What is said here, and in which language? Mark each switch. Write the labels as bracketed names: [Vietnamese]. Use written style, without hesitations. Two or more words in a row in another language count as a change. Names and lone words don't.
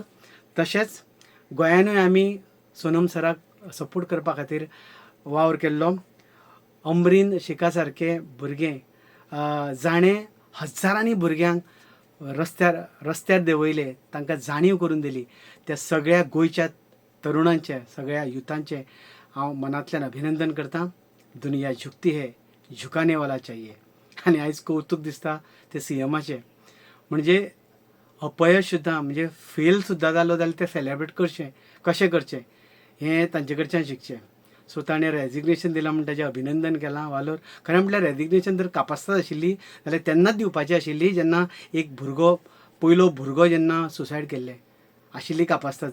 [Konkani] तशेंच गोंयानूय आमी सोनम सराक सपोर्ट करपा खातीर वावर केल्लो. अमरीन शिखा सारके भुरगे जाणें हजारांनी भुरग्यांक रस्त्यार देंवयले, तांकां जाणीव करून दिली. त्या सगळ्या गोंयच्या तरुणांचे, सगळ्या युथांचे हांव मनांतल्यान अभिनंदन करतां. [Hindi] दुनिया झुकती है, झुकाने वाला चाहिए. [Konkani] आनी आयज कौतूक दिसता ते सीएमाचें. म्हणजे अपयश सुद्दां म्हणजे फेल सुद्दां जालो जाल्यार तें सेलेब्रेट करचें कशें करचें हें तांचे कडच्यान शिकचें. सो ताणें रेजिग्नेशन दिलां म्हणून ताचें अभिनंदन केलां वालोर. खरें म्हटल्यार रेजिग्नेशन जर कापास्ताद आशिल्ली जाल्यार तेन्नाच दिवपाची आशिल्ली जेन्ना एक भुरगो, पयलो भुरगो जेन्ना सुसायड केल्लें आशिल्ली कापास्ताद.